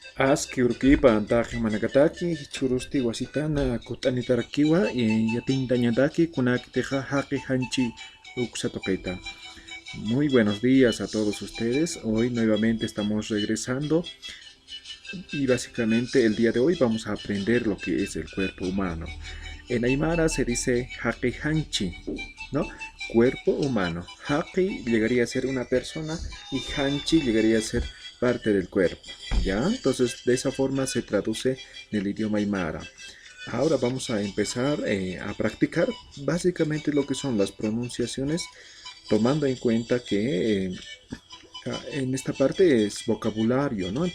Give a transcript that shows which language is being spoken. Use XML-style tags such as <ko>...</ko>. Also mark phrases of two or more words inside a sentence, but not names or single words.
<ay>Aski urkipa antaji manakataki churusti wasitana kutanitarakiwa yatintañataki kunakiteja haqi hanchi uksatoqeta.</ay> <es>Muy buenos días a todos ustedes. Hoy nuevamente estamos regresando y básicamente el día de hoy vamos a aprender lo que es el cuerpo humano. En Aymara se dice</es> <ay>haqi hanchi,</ay> <es>¿no? Cuerpo humano. Haqi llegaría a ser una persona y hanchi llegaría a ser parte del cuerpo, ¿ya? Entonces de esa forma se traduce en el idioma Aymara. Ahora vamos a empezar a practicar básicamente lo que son las pronunciaciones, tomando en cuenta que en esta parte es vocabulario, ¿no?</es>